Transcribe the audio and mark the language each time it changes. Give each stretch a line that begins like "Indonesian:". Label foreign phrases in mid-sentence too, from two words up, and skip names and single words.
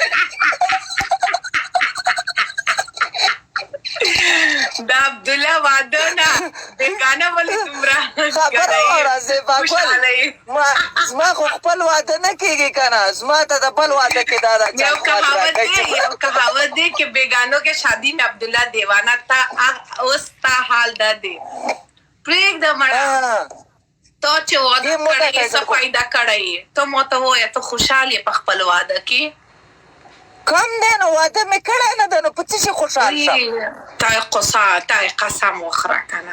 Pashto: دا عبدالله واده نه بېګانه ولې دومره خبره واوره زیبا ګل زما خو خپل واده نه کېږي که نه زما ته د بل واده کې دا یو کهاوت دی
Urdu: کہ بیگانوں کے شادی میں عبداللہ دیوانہ تھا
Pashto: اوس تا حال دا دی پرېږده مړه تا چې واده کړی څه فایده کړی ته ماته ووایه ته خوشحال یې په خپل واده کې کم دی نو واده مې کړی نه دی نو په څه شي خوشحال شم تا قسم وخوره که نه